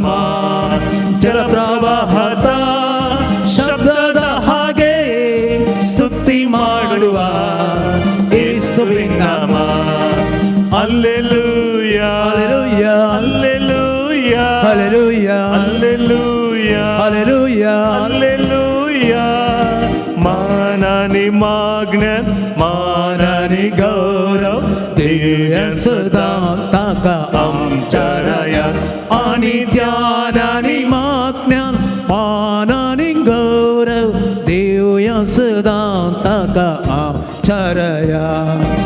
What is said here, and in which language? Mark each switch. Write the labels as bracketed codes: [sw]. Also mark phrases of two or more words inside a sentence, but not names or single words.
[kn] ಜಲಪ್ರವಾಹದ ಶಬ್ದದ ಹಾಗೆ ಸ್ತುತಿ ಮಾಡುವ ಯೇಸುವಿನ ನಾಮ. ಹಲ್ಲೆಲೂಯಾ ಹಲ್ಲೆಲೂಯಾ Hallelujah. ಹಲ್ಲೆಲೂಯಾ Hallelujah. ಹಲ್ಲೆಲೂಯಾ. [kok] मानानी मागण्यात मानानी गौरव देवया सदा ताका आमच्या रायात. आणि ध्यानानी मागण्यान मानानी गौरव देवया सदा ताका आमच्या रायात.